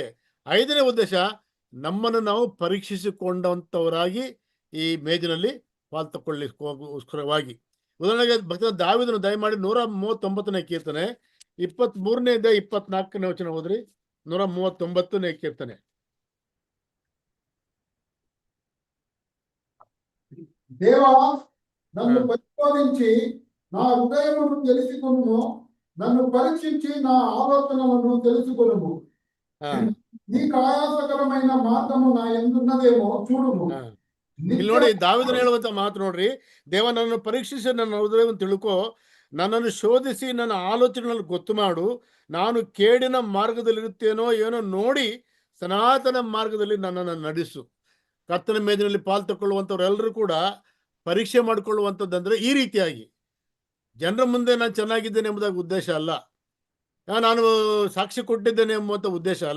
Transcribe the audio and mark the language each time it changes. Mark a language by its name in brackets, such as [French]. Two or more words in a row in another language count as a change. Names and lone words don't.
[Kannada] 5ನೇ ಉದ್ದೇಶ ನಮ್ಮನ್ನು ನಾವು ಪರೀಕ್ಷಿಸಿಕೊಂಡಂಥವರಾಗಿ ಈ ಮೇಜಿನಲ್ಲಿ ಪಾಲು ತಕ್ಕೊಳ್ಳಿಕ್ಕೋಸ್ಕರವಾಗಿ. ಉದಾಹರಣೆಗೆ ಭಕ್ತ ದಾವೀದನು ದಯಮಾಡಿ 139ನೇ ಕೀರ್ತನೆ 23ನೇದ 24ನೇ ವಚನ ಹೋದ್ರಿ. 139ನೇ ಕೀರ್ತನೆ. [Telugu] దేవా నన్ను పరిశోధించి నా హృదయమును తెలుసుకొనుము, నన్ను పరీక్షించి నా ఆలోచనలను తెలుసుకొనుము. ఆ, నీకు ఆయాసకరమైన మార్గము నా ఎందున్నదేమో చూడుము. [Kannada] ಆ. ಇಲ್ಲಿ ನೋಡಿ ದಾವೀದನು ಹೇಳುವಂತ ಮಾತು ನೋಡ್ರಿ. ದೇವ ನನ್ನನ್ನು ಪರೀಕ್ಷಿಸಿ ನನ್ನ ಹೃದಯವನ್ನು ತಿಳ್ಕೊ, ನನ್ನನ್ನು ಶೋಧಿಸಿ ನನ್ನ ಆಲೋಚನೆಗಳನ್ನು ಗೊತ್ತು ಮಾಡು. ನಾನು ಕೇಡಿನ ಮಾರ್ಗದಲ್ಲಿರುತ್ತೇನೋ ಏನೋ ನೋಡಿ ಸನಾತನ ಮಾರ್ಗದಲ್ಲಿ ನನ್ನನ್ನು ನಡೆಸು. ಕರ್ತನ ಮೇಜಿನಲ್ಲಿ ಪಾಲು ತಗೊಳ್ಳುವಂಥವ್ರೆಲ್ಲರೂ ಕೂಡ ಪರೀಕ್ಷೆ ಮಾಡಿಕೊಳ್ಳುವಂಥದ್ದಂದ್ರೆ ಈ ರೀತಿಯಾಗಿ ಜನರ ಮುಂದೆ ನಾನು ಚೆನ್ನಾಗಿದ್ದೇನೆ ಎಂಬುದಾಗಿ ಉದ್ದೇಶ ಅಲ್ಲ, ನಾನು ಸಾಕ್ಷಿ ಕೊಟ್ಟಿದ್ದೇನೆ ಎಂಬುವಂಥ ಉದ್ದೇಶ ಅಲ್ಲ.